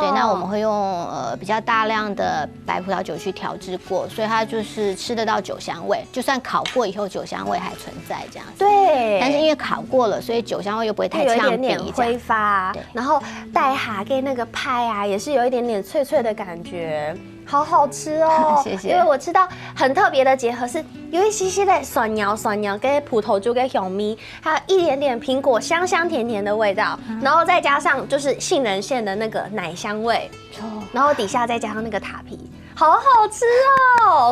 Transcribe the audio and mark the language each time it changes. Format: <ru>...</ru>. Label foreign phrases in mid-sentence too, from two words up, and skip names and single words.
<zh>對，那我們會用比較大量的白葡萄酒去調製過，所以它就是吃得到酒香味，就算烤過以後酒香味還存在這樣子。對，但是因為烤過了，所以酒香味又不會太嗆鼻，有一點點揮發，然後帶下給那個派啊，也是有一點點脆脆的感覺。好好吃哦，謝謝。因為我吃到很特別的結合，是有一些些的酸苗跟葡萄酒跟香蜜，還有一點點蘋果香香甜甜的味道，然後再加上就是杏仁餡的那個奶香味，然後底下再加上那個塔皮，好好吃哦。</zh>